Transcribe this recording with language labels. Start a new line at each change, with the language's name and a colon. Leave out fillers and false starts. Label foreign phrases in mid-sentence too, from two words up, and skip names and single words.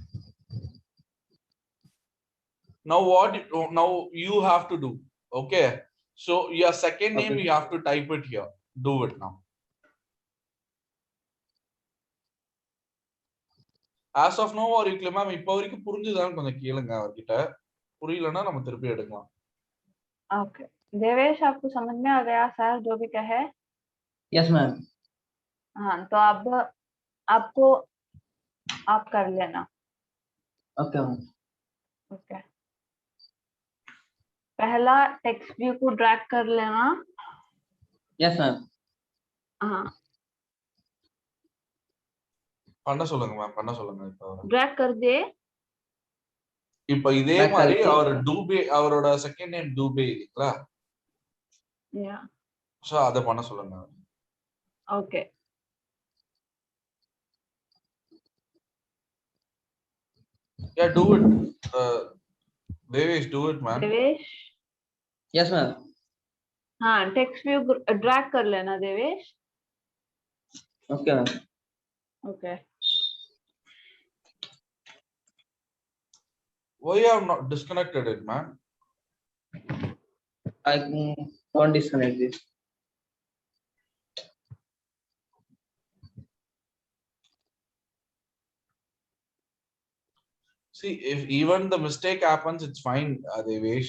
English: Now what now you have to do? Okay, so your second name Okay. you have to type it here. Do it now. As of now or you ma'am
Tamil: இப்போ வரைக்கும் புரிஞ்சுதான்னு கொஞ்சம் கேளுங்க அவர்கிட்ட. புரியலன்னா நம்ம திருப்பி எடுக்கலாம்.
Hindi: ओके देवेश, आपको समझ में आ गया सर जो भी कहे?
English: yes ma'am.
Hindi: हाँ, तो अब आपको आप कर लेना.
English: okay ma'am.
Hindi: ओके, पहला
English: text view
Hindi: को ड्रैग कर लेना.
English: yes ma'am.
Hindi: हाँ,
Tamil: பண்ண சொல்லுங்க மேம், பண்ண சொல்லுங்க. இப்போ
Hindi: ड्रैग कर दे.
Tamil: இப்போ இதே மாதிரி அவர் டூபே, அவரோட
English: second name
Tamil: டூபே இல்லைங்களா?
Hindi: या
Tamil: சோ அத பண்ண சொல்லுங்க.
Hindi: ओके,
English: Yeah, do it. Devesh, do it man. देवेश. yes ma'am.
Hindi: हाँ,
English: text view
Hindi: ड्रैग कर लेना देवेश.
English: okay ma'am. ओके, Why you have not disconnected it, man? I don't disconnect this. See, if even the mistake happens, it's fine, Devesh.